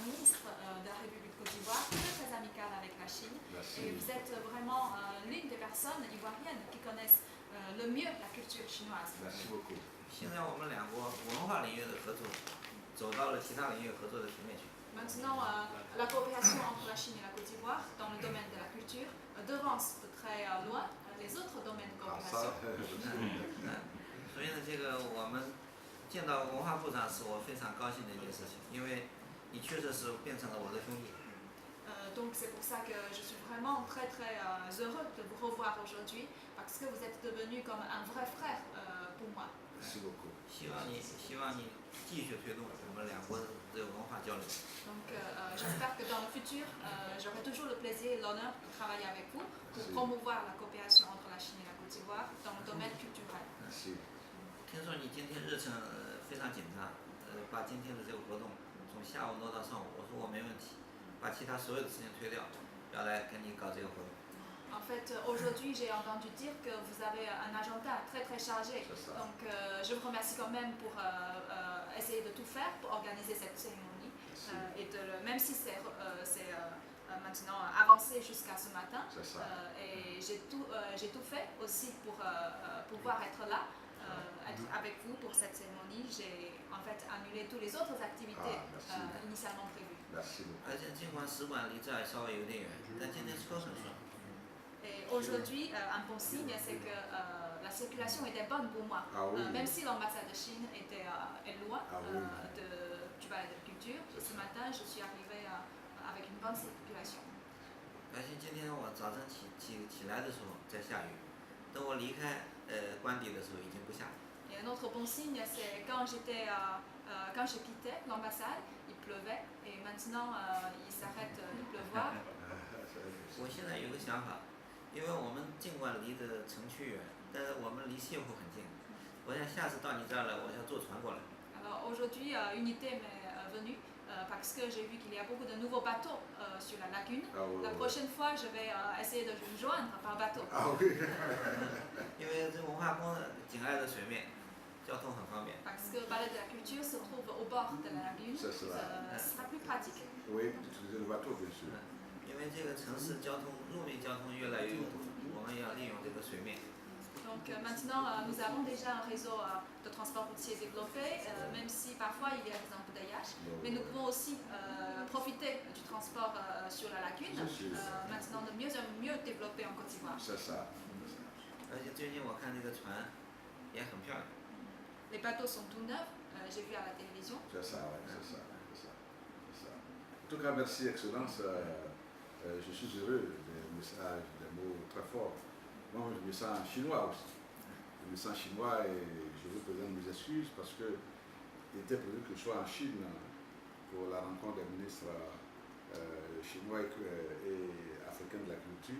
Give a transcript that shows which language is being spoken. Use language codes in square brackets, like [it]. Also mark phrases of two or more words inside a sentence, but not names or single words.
[fr] ministre de la République de Côte d'Ivoire, très amical avec la Chine. Merci. Et vous êtes vraiment l'une des personnes ivoiriennes qui connaissent le mieux la culture chinoise. Merci beaucoup. [zh] 现在我们两国文化领域的合作走到了其他领域合作的层面去。 [fr] Maintenant, la coopération entre la Chine et la Côte d'Ivoire dans le domaine de la culture devance de très loin les autres domaines de 啊， coopération. [zh] 所以呢，这个我们见到文化部长是我非常高兴的一件事情，因为你确实是变成了我的兄弟。 [fr] Donc c'est pour ça que je suis vraiment très heureux de vous revoir aujourd'hui parce que vous êtes devenu comme un vrai frère pour moi. Merci beaucoup. [zh] 希望你继续推动我们两国的这个文化交流。 [fr] Donc j'espère que dans le futur, j'aurai toujours le plaisir et l'honneur de travailler avec vous pour promouvoir la coopération entre la Chine et la Côte d'Ivoire dans le domaine culturel. Merci. [zh] 听说你今天日程非常紧张，把今天的这个活动从下午挪到上午，我说我没问题，把其他所有的事情推掉，要来跟你搞这个活动。 [fr] En fait, aujourd'hui, j'ai entendu dire que vous avez un agenda très chargé. Donc, je vous remercie quand même pour essayer de tout faire pour organiser cette cérémonie. Même si c'est maintenant avancé jusqu'à ce matin. Et j'ai tout fait aussi pour pouvoir être là, être avec vous pour cette cérémonie. J'ai en fait annulé toutes les autres activités initialement prévues. Merci beaucoup. [zh] 而且尽管使馆离这儿稍微有点远，但今天车很顺。 [fr] Et aujourd'hui, un bon signe, c'est que la circulation était bonne pour moi. Ah oui. Même si l'ambassade de Chine était loin oui. du palais de culture, ce matin, je suis arrivée avec une bonne circulation. [zh] 而且今天我早晨起来的时候在下雨，等我离开官邸的时候已经不下了。 [fr] Et un autre bon signe, c'est quand je quittais l'ambassade, il pleuvait et maintenant il s'arrête de pleuvoir. [zh] 我现在有个想法，因为我们尽管离得城区远，但是我们离泻湖很近。我想下次到你这儿来，我想坐船过来。 [fr] Alors aujourd'hui, une idée m'est venue parce que j'ai vu qu'il y a beaucoup de nouveaux bateaux sur la lagune. La prochaine fois, je vais essayer de vous joindre par bateau. 啊oui. [zh] 因为这文化宫紧挨着水面，交通很方便。 [fr] Parce que le palais de la culture se trouve au bord de la lagune, ce sera plus pratique. Oui, d'utiliser le bateau, bien sûr. [zh] 因为这个城市路面交通越来越拥堵，我们要利用这个水面。 [fr] Donc maintenant, nous avons déjà un réseau de transport routier développé, même si parfois il y a des embouteillages. Mais nous pouvons aussi profiter du transport sur la lagune, maintenant de mieux en mieux développer en Côte d'Ivoire. C'est ça. [zh] 而且最近我看这个船也很漂亮。 [fr] Les bateaux sont tout neufs, j'ai vu à la télévision. C'est ça, oui, c'est ça. En tout cas, merci, Excellence. Je suis heureux des messages, des mots très forts. Moi, je me sens chinois aussi. Je me sens chinois et je vous présente mes excuses parce que il était prévu que je sois en Chine pour la rencontre des ministres chinois et africains de la culture.